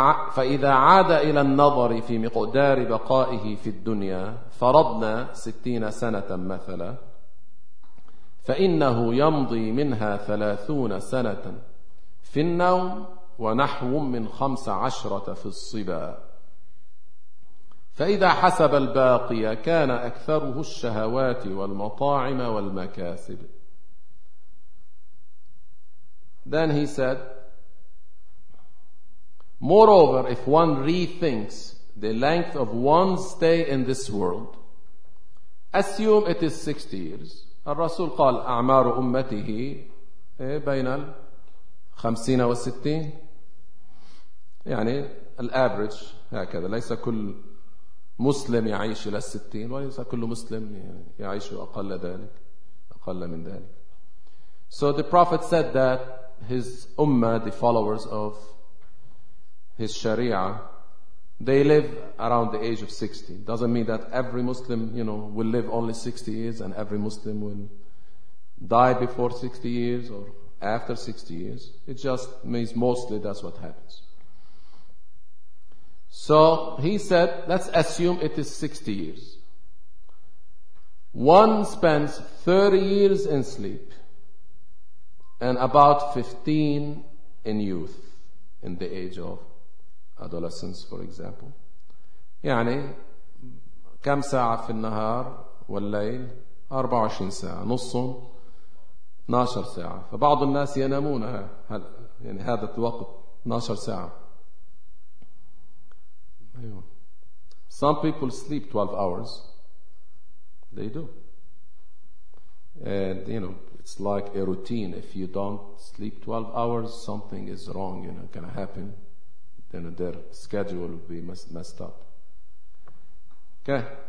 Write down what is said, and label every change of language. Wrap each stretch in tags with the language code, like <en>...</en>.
<ar>فإذا عاد إلى النظر في مقدار بقائه في الدنيا فرضنا 60 سنة مثلا، فإنه يمضي منها 30 سنة في النوم ونحو من 15 في الصبا، فإذا حسب الباقي كان أكثره الشهوات والمطاعم والمكاسب.</ar> <en>Then he said, moreover, if one rethinks the length of one's stay in this world, assume it is 60 years.</en> <ar>الرسول قال أعمار أمته بين 50 و60، يعني الأفريج هكذا، ليس كل مسلم يعيش إلى 60 وليس كل مسلم يعيش أقل ذلك أقل من ذلك.</ar> <en>So the Prophet said that his ummah, the followers of his sharia, they live around the age of 60. Doesn't mean that every Muslim, you know, will live only 60 years and every Muslim will die before 60 years or after 60 years. It just means mostly that's what happens. So he said, let's assume it is 60 years. One spends 30 years in sleep and about 15 in youth, in the age of adolescence, for example.</en> <ar>يعني كم ساعة في النهار والليل؟ 24 ساعة، نصهم 12 ساعة. فبعض الناس ينامون يعني هذا الوقت 12 ساعة.</ar> <en>Some people sleep 12 hours. They do. And you know, it's like a routine. If you don't sleep 12 hours, something is wrong, you know, can happen. Then their schedule will be messed up. Okay.</en>